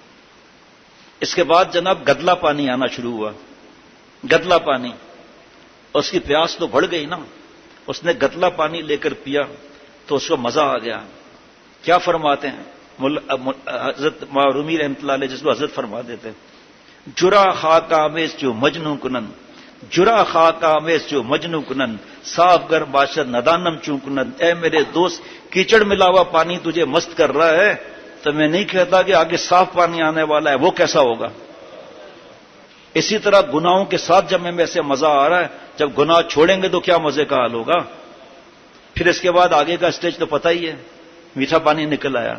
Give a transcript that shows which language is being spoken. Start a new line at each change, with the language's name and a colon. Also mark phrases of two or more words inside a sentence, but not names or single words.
Urdu: اس کے بعد جناب گدلا پانی آنا شروع ہوا، گدلا پانی، اس کی پیاس تو بڑھ گئی نا، اس نے گدلا پانی لے کر پیا تو اس کو مزہ آ گیا۔ کیا فرماتے ہیں حضرت رومی رحمۃ اللہ علیہ، جس کو حضرت فرما دیتے ہیں،
Persian: جرا خاک آمیز جو مجنو کنن، جرا خاک آمیز جو مجنو کنن، صاف گر باشد ندانم چون کنن۔
Urdu: اے میرے دوست، کیچڑ ملا ہوا پانی تجھے مست کر رہا ہے تو میں نہیں کہتا کہ آگے صاف پانی آنے والا ہے، وہ کیسا ہوگا؟ اسی طرح گناہوں کے ساتھ جب ہمیں ایسے مزہ آ رہا ہے، جب گناہ چھوڑیں گے تو کیا مزے کا حال ہوگا؟ پھر اس کے بعد آگے کا اسٹیج تو پتہ ہی ہے، میٹھا پانی نکل آیا.